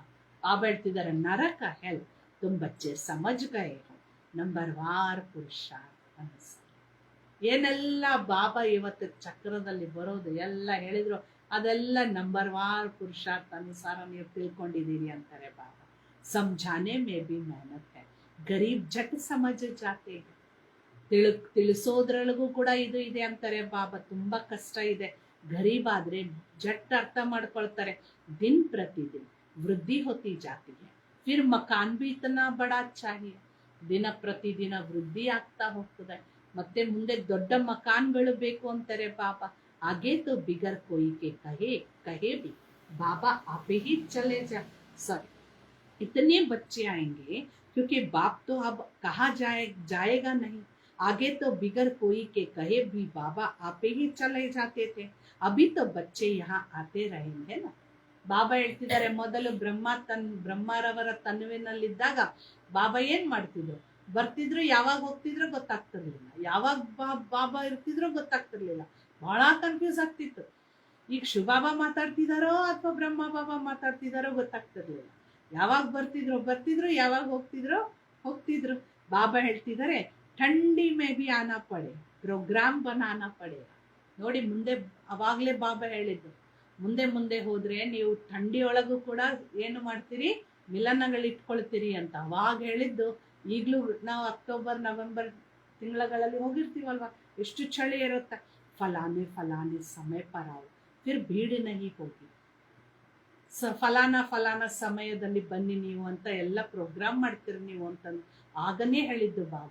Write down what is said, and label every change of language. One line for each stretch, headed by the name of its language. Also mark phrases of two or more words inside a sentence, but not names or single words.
Kannada: ಬಾಬಾ ಹೇಳ್ತಿದ್ದಾರೆ ನರಕ, ಹೆಲ್
Hindi: तुम बच्चे समझ गए हो,
Kannada: ನಂಬರ್ ವಾರ್ ಪುರುಷಾರ್ಥ ಅನುಸಾರ. ಏನೆಲ್ಲ ಬಾಬಾ ಇವತ್ತು ಚಕ್ರದಲ್ಲಿ ಬರೋದು ಎಲ್ಲ ಹೇಳಿದ್ರು, ಅದೆಲ್ಲ ನಂಬರ್ ವಾರ್ ಪುರುಷಾರ್ಥ ಅನುಸಾರ ನೀವು ತಿಳ್ಕೊಂಡಿದ್ದೀರಿ ಅಂತಾರೆ ಬಾಬಾ.
Hindi: ಸಮझाने में भी मेहनत है, गरीब झट समझ जाते.
Kannada: ತಿಳಿಸೋದ್ರೊಳಗೂ ಕೂಡ ಇದು ಇದೆ ಅಂತಾರೆ ಬಾಬಾ. ತುಂಬಾ ಕಷ್ಟ ಇದೆ. ಗರೀಬ್ ಆದ್ರೆ ಜಟ್ ಅರ್ಥ ಮಾಡ್ಕೊಳ್ತಾರೆ.
Hindi: दिन प्रतिदिन वृद्धि होती जाती है, फिर मकान भी इतना बड़ा चाहिए.
Kannada: ದಿನ ಪ್ರತಿದಿನ ವೃದ್ಧಿ ಆಗ್ತಾ ಹೋಗ್ತದೆ, ಮತ್ತೆ ಮುಂದೆ ದೊಡ್ಡ ಮಕಾನ್ಗಳು ಬೇಕು ಅಂತಾರೆ ಬಾಬಾ.
Hindi: आगे तो बिगर कोई के कहे भी बाबा आप ही चले जा. सॉरी, इतने बच्चे आएंगे क्योंकि बाप तो अब कहा जाएगा नहीं. आगे तो बिगर कोई के कहे भी बाबा आपे ही चले जाते थे अभी तो बच्चे यहाँ आते रहेंगे ना.
Kannada: ಬಾಬಾ ಹೇಳ್ತಿದ್ದಾರೆ, ಮೊದಲು ಬ್ರಹ್ಮರವರ ತನುವಿನಲ್ಲಿದ್ದಾಗ ಬಾಬಾ ಏನ್ ಮಾಡ್ತಿದ್ರು, ಬರ್ತಿದ್ರು, ಯಾವಾಗ ಹೋಗ್ತಿದ್ರು ಗೊತ್ತಾಗ್ತಿರ್ಲಿಲ್ಲ, ಯಾವಾಗ ಬಾಬಾ ಇರ್ತಿದ್ರು ಗೊತ್ತಾಗ್ತಿರ್ಲಿಲ್ಲ, ಬಹಳ ಕನ್ಫ್ಯೂಸ್ ಆಗ್ತಿತ್ತು. ಈಗ ಶಿವಬಾಬಾ ಮಾತಾಡ್ತಿದಾರೋ ಅಥವಾ ಬ್ರಹ್ಮ ಬಾಬಾ ಮಾತಾಡ್ತಿದಾರೋ ಗೊತ್ತಾಗ್ತಿರ್ಲಿಲ್ಲ. ಯಾವಾಗ ಬರ್ತಿದ್ರು, ಯಾವಾಗ ಹೋಗ್ತಿದ್ರು. ಬಾಬಾ ಹೇಳ್ತಿದ್ದಾರೆ,
Hindi: ठंडी में भी आना पड़े, प्रोग्राम बनाना पड़ेगा.
Kannada: ನೋಡಿ, ಮುಂದೆ ಅವಾಗ್ಲೇ ಬಾಬಾ ಹೇಳಿದ್ದು, ಮುಂದೆ ಹೋದ್ರೆ ನೀವು ಥಂಡಿಯೊಳಗೂ ಕೂಡ ಏನು ಮಾಡ್ತೀರಿ, ಮಿಲನಗಳು ಇಟ್ಕೊಳ್ತೀರಿ ಅಂತ. ಅವಾಗ ಹೇಳಿದ್ದು. ಈಗಲೂ ನಾವು ಅಕ್ಟೋಬರ್ ನವೆಂಬರ್ ತಿಂಗಳಲ್ಲಿ ಹೋಗಿರ್ತೀವಲ್ವಾ, ಎಷ್ಟು ಚಳಿ ಇರುತ್ತೆ.
Hindi: फलाने समय परावु फिर भीड़ नहीं होगी,
Kannada: ಫಲಾನ ಸಮಯದಲ್ಲಿ ಬನ್ನಿ ನೀವು ಅಂತ ಎಲ್ಲ ಪ್ರೋಗ್ರಾಮ್ ಮಾಡ್ತೀರಿ ನೀವು ಅಂತಂದು ಆಗನೇ ಹೇಳಿದ್ದು ಬಾಬಾ.